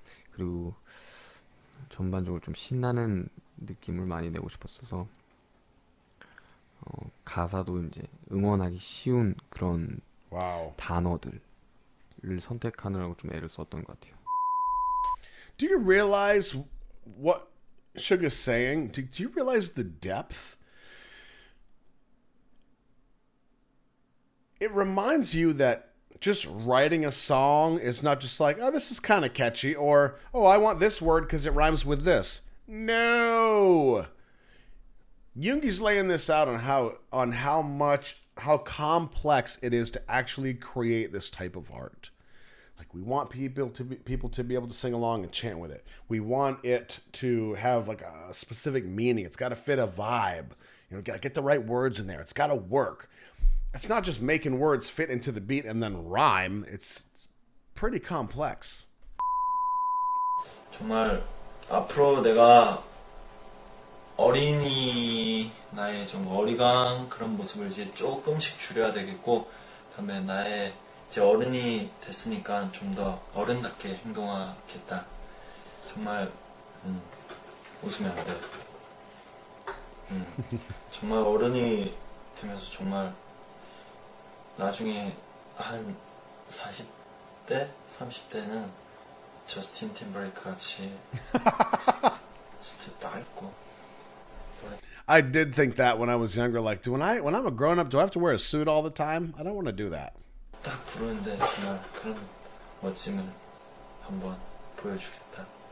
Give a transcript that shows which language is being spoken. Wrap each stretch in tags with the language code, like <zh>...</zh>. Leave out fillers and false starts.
<ko>그리고 전반적으로 좀 신나는 느낌을 많이 내고 싶었어서 가사도 이제 응원하기 쉬운 그런 단어들을 선택하느라고 좀 애를 썼던 것 같아요.</ko> <en>Do you realize what Suga's saying? Do you realize the depth? It reminds you that just writing a song is not just like, oh, this is kind of catchy, or, oh, I want this word because it rhymes with this. No. Jungi's laying this out on how complex it is to actually create this type of art. Like, we want people to be able to sing along and chant with it. We want it to have like a specific meaning. It's got to fit a vibe. You know, got to get the right words in there. It's got to work. It's not just making words fit into the beat and then rhyme. It's pretty complex.</en> <ko>정말 앞으로 내가 어린이 나의 좀 어리광 그런 모습을 이제 조금씩 줄여야 되겠고, 그다음에 나의 이제 어른이 됐으니까 좀 더 어른답게 행동하겠다. 정말 웃으면 안 돼. 정말 어른이 되면서 정말 나중에 한 40대, 30대는 저스틴 팀버레이크 같이 스텝 딱 있고.</ko> <en>I did think that when I was younger. Like, when I'm a grown up, do I have to wear a suit all the time? I don't want to do that.</en> <ko>딱 부르는데 정말 그런 멋짐을 한번 보여주겠다.</ko>